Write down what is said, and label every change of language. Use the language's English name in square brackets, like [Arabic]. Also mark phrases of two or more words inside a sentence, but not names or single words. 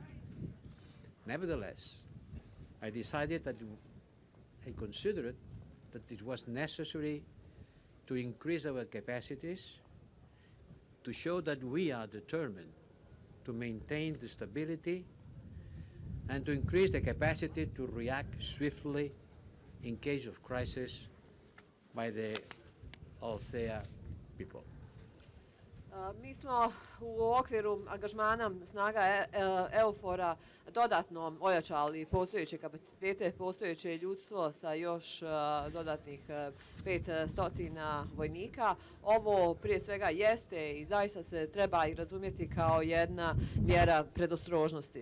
[English] Nevertheless, I decided that I considered that it was necessary to increase our capacities to show that we are determined to maintain the stability and to increase the capacity to react swiftly in case of crisis by the Althea people. [Bosnian] Mi smo u okviru angažmana snaga EUFOR-a dodatno ojačali postojeće kapacitete, postojeće ljudstvo sa još dodatnih 500 vojnika. Ovo prije svega jeste i zaista se treba i razumjeti kao jedna mjera predostrožnosti.